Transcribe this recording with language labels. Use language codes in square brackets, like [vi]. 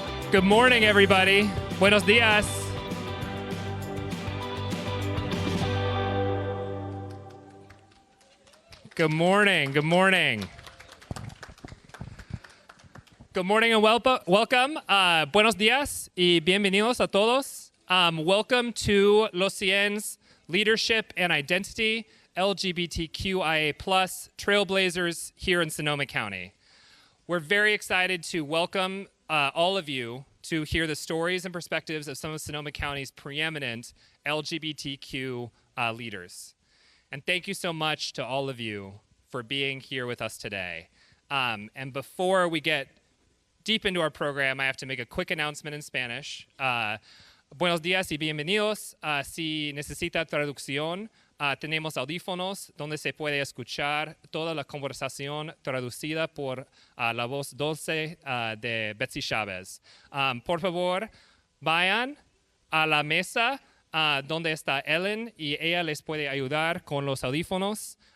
[en] Good morning, everybody. [es] Buenos días. [en] Good morning. Good morning. Good morning and welcome. [es] Buenos días y bienvenidos a todos. [en] Welcome to Los Cien's Leadership and Identity, LGBTQIA+, Trailblazers here in Sonoma County. We're very excited to welcome all of you to hear the stories and perspectives of some of Sonoma County's preeminent LGBTQ leaders. And thank you so much to all of you for being here with us today. And before we get deep into our program, I have to make a quick announcement in Spanish. [es] Buenos días y bienvenidos. Si necesita traducción, tenemos audífonos donde se puede escuchar toda la conversación traducida por la voz dulce de Betsy Chávez. Por favor, vayan a la mesa donde está Ellen y ella les puede ayudar con los audífonos.